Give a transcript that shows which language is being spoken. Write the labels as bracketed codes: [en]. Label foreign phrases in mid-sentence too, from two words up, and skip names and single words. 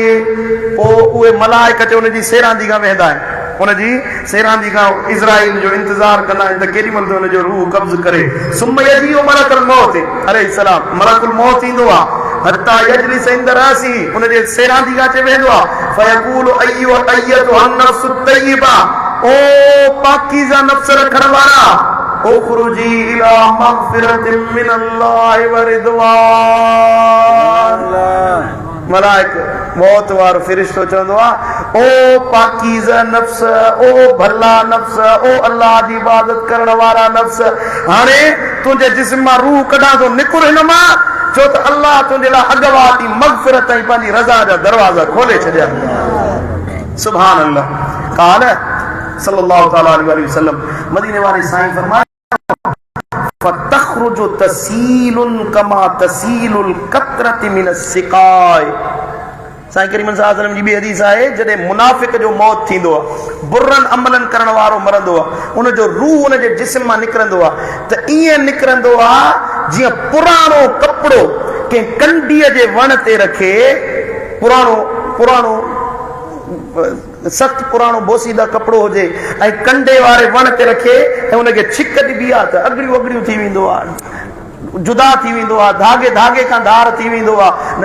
[sd] पोइ उहे मलाइक ते उन जी सेरांदी खां वेंदा आहिनि, उन जी सेरांदी खां इज़राइल जो इंतज़ार कंदा आहिनि त केॾी महिल उन जो रूह कब्ज़ करे। [ar] ثم يجيء ملك الموت عليه السلام, [sd] मलकुल मौत ईंदो आहे। [ar] حتى يجلس عند رأسه, [sd] उन जे सेरांदी खां अची वेंदो आहे। [ar] فيقول أيها أيتها النفس الطيبة, [sd] ओ पाकीज़ा नफ्स रखण वारा, [ar] اخرجي إلى مغفرة من الله ورضوان. [sd] मलाइक मौत वारो फ़रिश्तो चवंदो आहे, ओ पाकीज़ा नफ्स, ओ भला नफ्स, ओ अल्लाह जी इबादत करण वारा नफ्स, हाणे तुंहिंजे जिस्म मां रूह कढां थो, निकुर हिन मां, छो त अल्लाह तुंहिंजे लाइ अॻवाट ई मग़फ़िरत ऐं पंहिंजी रज़ा जा दरवाज़ा खोले छॾिया। [ar] سبحان الله. قال صلى الله تعالى عليه وسلم, [sd] मदीने वारे साईं फरमाया [ar] فتخرج تسيل كما تسيل القطرة من السقاء. [sd] साईं करीम [ar] صلى الله عليه وسلم [sd] जी ॿी हदीस आहे, जॾहिं मुनाफ़िक जो मौत थींदो आहे, बुरनि अमलनि करण वारो मरंदो आहे, उन जो रूह उन जे जिस्म मां निकिरंदो आहे त ईअं निकिरंदो आहे जीअं पुराणो कपिड़ो कंहिं कंडीअ जे वण ते रखे, पुराणो सख्त पुराणो बोसीदा कपिड़ो हुजे ऐं कंडे वारे वण ते रखे ऐं उनखे छिक ॾिबी आहे त अगड़ियूं थी वेंदो आहे, जुदा थी वेंदो आहे, धागे धागे खां धार थी वेंदो आहे।